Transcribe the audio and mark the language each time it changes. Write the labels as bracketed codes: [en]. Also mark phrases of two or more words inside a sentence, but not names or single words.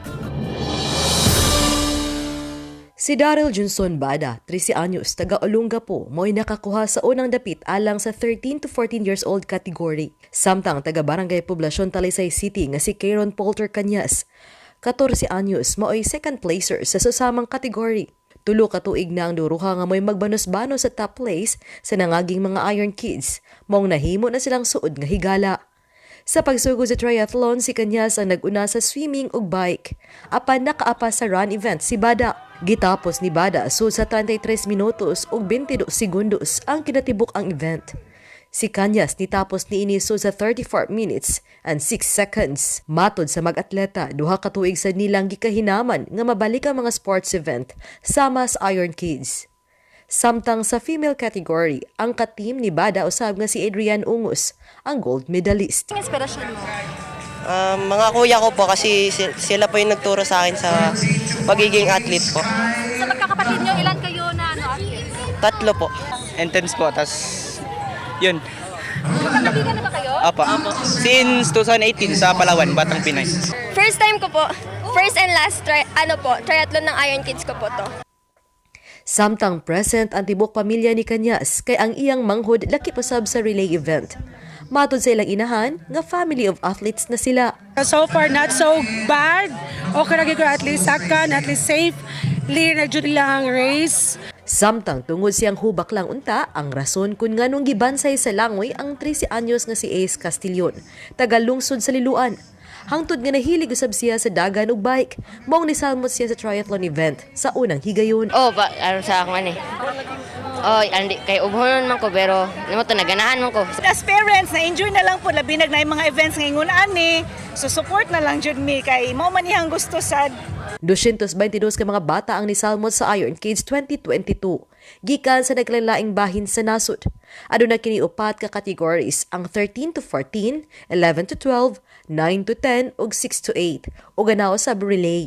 [ceb] Si Daryl Johnson Bada, 13 anyos, taga Olongapo, mo'y nakakuha sa unang dapit alang sa [en] 13 to 14 years old category. [ceb] Samtang taga Barangay Poblasyon Talisay City nga si Kieron Polter Cañas, 14 anyos, mo'y [en] second placer [ceb] sa susamang category. Tulo ka tuig na ang duruha nga mo'y magbanos-banos sa [en] top place [ceb] sa nangaging mga Iron Kids, mong nahimo na silang suod nga higala. Sa pagsugod sa triathlon, si Cañas ang nag-una sa swimming ug bike. Apan nakaapa sa run event si Bada. Gitapos ni Bada sud sa 33 minutos ug 22 segundos ang kinatibuk ang event. Si Cañas nitapos niini sud sa [en] 34 minutes and 6 seconds. [ceb] Matod sa mag-atleta, duha ka tuig sa nilang gikahinaman nga mabalik ang mga sports event sama sa Iron Kids. Samtang sa female category, ang ka-team ni Bada usab nga si Adrian Ungus, ang gold medalist. Ang inspirasyon mo? [tl] Mga kuya ko po kasi sila po yung nagturo sa akin sa pagiging athlete po. Sa magkakapatid nyo, ilan kayo na athlete? 3 po. Entrance po, tas yun. Magkakaibigan na ba kayo? Apa. Since 2018 sa Palawan, Batang Pinay. [en] First time [tl] ko po. [en] First and last triathlon [tl] ng Iron Kids ko po to. [ceb] Samtang present ang tibok pamilya ni Cañas kay ang iyang manghod laki pasab sa relay event. Matod sa ilang inahan nga [en] family of athletes [ceb] na sila. [en] So far, not so bad. [ceb] Okay lagi ko [en] at least second, at least safe. [ceb] Lead na dyan lang ang race. Samtang tungod siyang hubak lang unta, ang rason kung nganong gibansay sa langoy ang 13 anyos nga si Ace Castillon, taga lungsod sa Liloan. Hangtod nga nahilig usab siya sa dagan ug bike, maong nisalmot siya sa triathlon event sa unang higayon. Sa ako man eh. Andi kay ubhonon man ko pero nimo to naganaan man ko. [en] As parents, [tl] na-enjoy na lang po labinag na yung mga events ngayon ani. [ceb] So support na lang jud mi kay mao man iyang gusto sad. 222 ka mga bata ang nisalmot sa Iron Kids 2022. Gikan sa naglain-laing bahin sa nasod. Aduna kini 4 ka categories, ang 13 to 14, 11 to 12, 9 to 10 ug 6 to 8 ug ganaw sa relay.